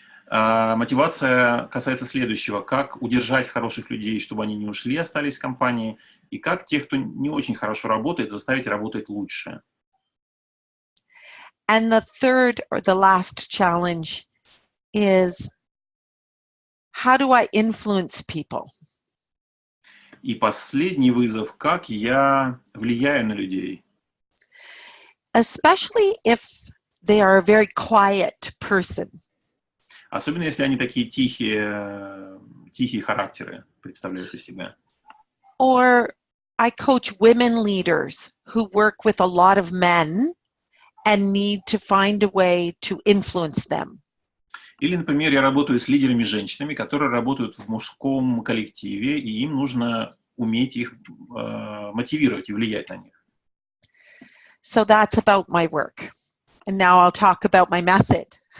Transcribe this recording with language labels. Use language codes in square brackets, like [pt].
[ru] Мотивация касается следующего. Как удержать хороших людей, чтобы они не ушли, остались в компании, и как тех, кто не очень хорошо работает, заставить работать лучше. [en] And the third or the last challenge is, how do I influence people? [ru] И последний вызов, как я влияю на людей. [en] Especially if they are a very quiet person. [ru] Особенно если они такие тихие характеры представляют из себя. [en] Or I coach women leaders who work with a lot of men and need to find a way to influence them. [ru] Или, например, я работаю с лидерами-женщинами, которые работают в мужском коллективе, и им нужно уметь их мотивировать и влиять на них. [en] So that's about my work. And now I'll talk about my method.